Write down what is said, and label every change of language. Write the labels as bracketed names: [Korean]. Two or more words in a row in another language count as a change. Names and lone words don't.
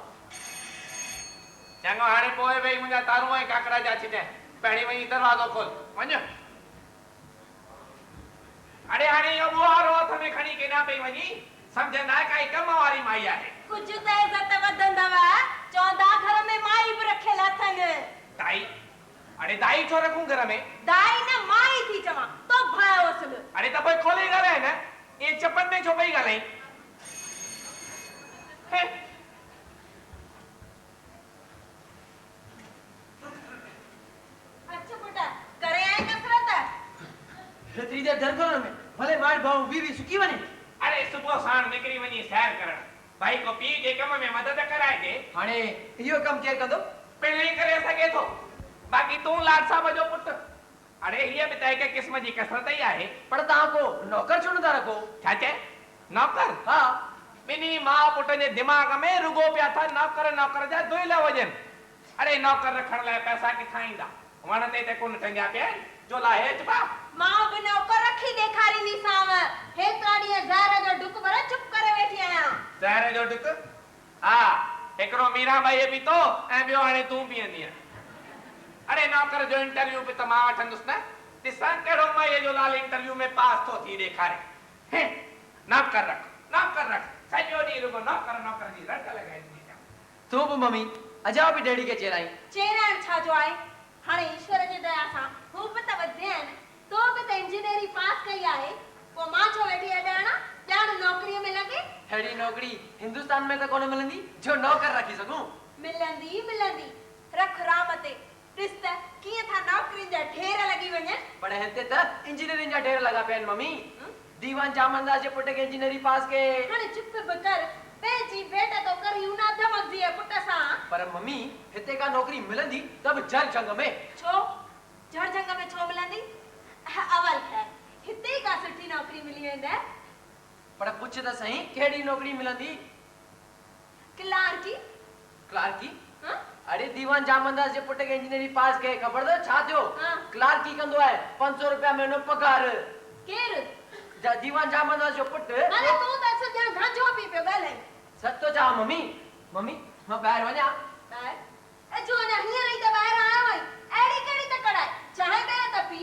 [Sindhi] चङो हाणे पोइ भई मुंहिंजा तारूं ऐं काकड़ा जा छिटे पहिरीं वञी दरवाज़ो खोल वञ। अरे हाणे इहो बुहारो हथ में खणी केॾां पई वञी? सम्झंदा काई कम वारी माई आहे। कुझु त इज़त वधंदव। चवंदा घर में माई बि रखियल अथनि। दाई? अरे दाई छो रखूं घर में? दाई न माई थी चवां तो भायो असुल। अरे त पोइ खोले ॻाल्हाए न। ये चपन में छो पई ॻाल्हाई? अच्छा बेटा करे आए कसरत? हेतरी देर दर खोलण में भले मार भाऊ बीवी सुकी वने। अरे सुबह साण निकरी वञी सैर करण। भाई को पी जे कम में मदद कराए दे। हाणे इहो कम केर कंदो? पहले करे सके थो। बाकी तू लाड साहब जो पुट। अरे ये भी त हिक किस्म जी कसरत ही आहे। पर तव्हां को नौकर छो नथा रखो? छा चए? नौकर? हा बिनी मां पुट जे दिमाग में रुगो पिया था नौकर नौकर जा दुइला वजन। अरे नौकर रखण लाइ पैसा किथां ईंदा? वण ते कोन टंगिया पिया जो ला हेच बा। मां बि नौकर रखी ॾेखारींदी साव। हेतिरा ॾींहं ज़हर जो डुक भर चुप करे वेठी आहियां। ज़हर जो डुक? हा हिकिड़ो मीराबाई पीतो ऐं ॿियो हाणे तूं पीअंदी। अरे नौकर जो इंटरव्यू बि त मां वठंदुसि न। ॾिसां कहिड़ो माईअ जो लाल इंटरव्यू में पास थो थी ॾेखारे। नौकर रख नौकर रख सॼो ॾींहुं रुगो नौकर नौकर जी रट लॻाईंदी। तू बि मम्मी अजा बि डैडी खे चेराई। चेराइण छा जो आहे? हाणे ईश्वर जे दया सां हू बि त वधियन। तो बि त इंजीनियरिंग पास कई आहे। पोइ मां छो वेठी अॼाणा ॼाण नौकरीअ में लॻे। हेड़ी नौकरी हिंदुस्तान में त कोन मिलंदी जो नौकर रखी सघूं। मिलंदी मिलंदी रख राम ते। ॾिस त कीअं था नौकरियुनि जा ढेर लॻी वञनि। पर हिते त इंजीनियरिंग जा ढेर लॻा पिया आहिनि मम्मी। दीवान जामनदास जे पुट खे इंजीनियरिंग पास के। हाणे चुप बि कर। पंहिंजी भेट तो करी उना धमक जी पुट सां। पर मम्मी हिते का नौकरी मिलंदी त बि जल जंग में। छो जड़ जंग में छो मिलंदी? अवल खैर हिते ई का सुठी नौकरी मिली वेंदा। पर पुछ त सही कहिड़ी नौकरी मिलंदी? क्लार्की। क्लार्की? अरे दीवान जामनदास जे पुट खे इंजीनियरिंग पास के खबर तो छा थियो? क्लार्की कंदो आहे 500 रुपया महीनो पगार। केर? दीवान जामनदास जो पुट। अरे तू त सॼा गांजो पी पियो ॻाल्हाए। सच तो चवां मम्मी। मम्मी मां ॿाहिरि वञा? ॿाहिरि? अचो अञा हींअर ई त ॿाहिरि आयो आहीं। अहिड़ी कहिड़ी तकड़ आहे? चाहे ॿिए त पी।